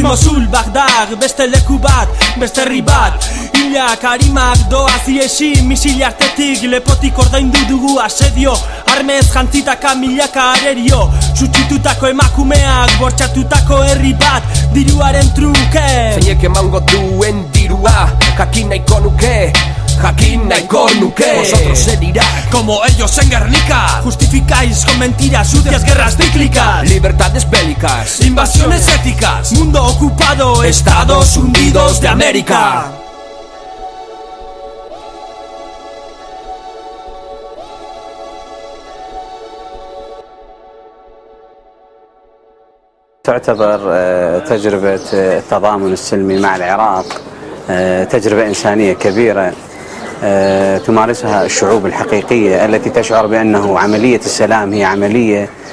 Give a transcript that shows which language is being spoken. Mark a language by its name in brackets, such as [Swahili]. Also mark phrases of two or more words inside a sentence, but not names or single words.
[Basque] Mosul, Bagdad, beste leku bat, beste herri bat, hilak, harimak, doaz iesi, misil artetik, lepotik ordaindu dugu asedio, armez jantzitaka milaka arerio, sutsitutako emakumeak, bortxatutako herri bat, diruaren truke. Zeinek emango duen dirua, jakin nahiko nuke, [Spanish] vosotros en Irak, como ellos en Guernica, justificáis con mentiras sucias guerras cíclicas, libertades bélicas, invasiones éticas, mundo ocupado, Estados Unidos de América. [Arabic] تعتبر تجربة التضامن السلمي مع العراق تجربة إنسانية كبيرة تمارسها الشعوب الحقيقية التي تشعر بأنه عملية السلام هي عملية